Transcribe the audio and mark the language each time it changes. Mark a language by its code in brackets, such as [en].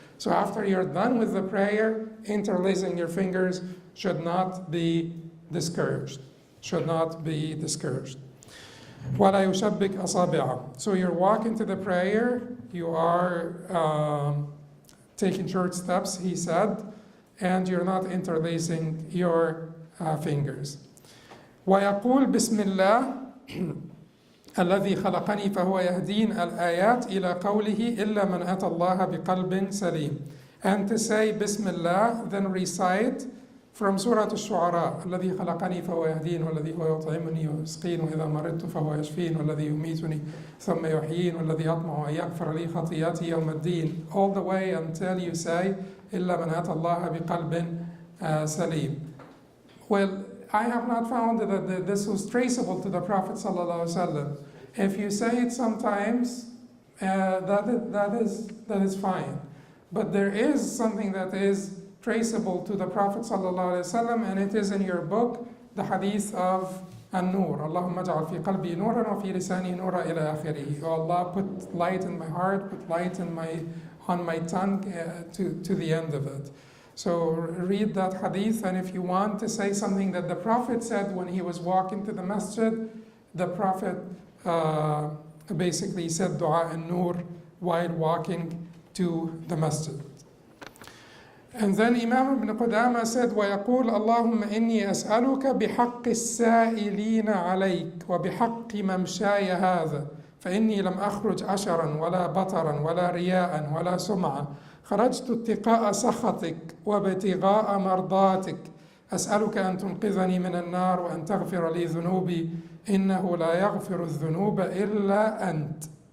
[en] So after you're done with the prayer, interlacing your fingers should not be discouraged. Should not be discouraged. [ar] وَلَا يُشَبِّكْ أَصَابِعَهُ. [en] So you're walking to the prayer, you are taking short steps, he said, and you're not interlacing your fingers. [ar] وَيَقُولْ بِسْمِ اللَّهِ الذي خلقني فهو يهدين الآيات إلى قوله إلا من أتى الله بقلب سليم. [en] And to say Bismillah, then recite from Surah Al-Shu'ara [ar] الذي خلقني فهو يهدين والذي هو يطعمني ويسقين وإذا مرضت فهو يشفين والذي يميتني ثم يحيين والذي يطمع أن يغفر لي خطيئتي يوم الدين, [en] all the way until you say [ar] إلا من أتى الله بقلب سليم. [en] Well, I have not found that this was traceable to the Prophet ﷺ. If you say it sometimes, that is fine. But there is something that is traceable to the Prophet ﷺ, and it is in your book, the hadith of An-Nur. [ar] Allahumma ja'al fi qalbi nuran wa fi lisani nura ila akhirih. [en] Oh Allah, put light in my heart, put light on my tongue to the end of it. So read that hadith, and if you want to say something that the Prophet said when he was walking to the masjid, the Prophet basically said Dua an-Nur while walking to the masjid. And then Imam ibn Qudamah said, [ar] وَيَقُولُ اللَّهُمَّ إِنِّي أَسْأَلُكَ بِحَقِّ السَّائِلِينَ عَلَيْكَ وَبِحَقِّ مَمْشَايَ هَذَا فإني لم أخرج عشرا ولا بطرا ولا رياء ولا سمعة خرجت اتقاء سخطك وابتغاء مرضاتك أسألك أن تنقذني من النار وأن تغفر لي ذنوبي إنه لا يغفر الذنوب إلا أنت.